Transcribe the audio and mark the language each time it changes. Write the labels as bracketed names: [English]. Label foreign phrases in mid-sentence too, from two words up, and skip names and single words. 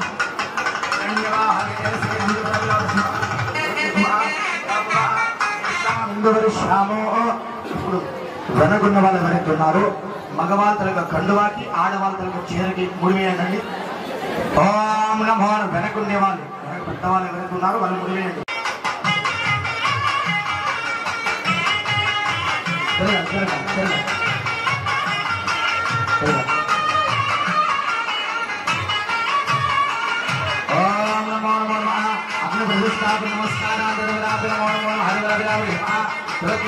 [Telugu] ఇప్పుడు వెనకున్న వాళ్ళు ఎవరైతే ఉన్నారో మగవాళ్ళ తలకు కండువాకి ఆడవాళ్ళ తలకు చీరకి ముడివేయండి. ఓం నమో వెనకుండే వాళ్ళు పెద్దవాళ్ళు ఎవరైతే ఉన్నారో వాళ్ళు ముడివేయండి. [Sanskrit] ओम नमो नमः अग्नि प्रतिष्ठापन नमस्कारान् ददामि नमो नमः हरिवराजि तुलसी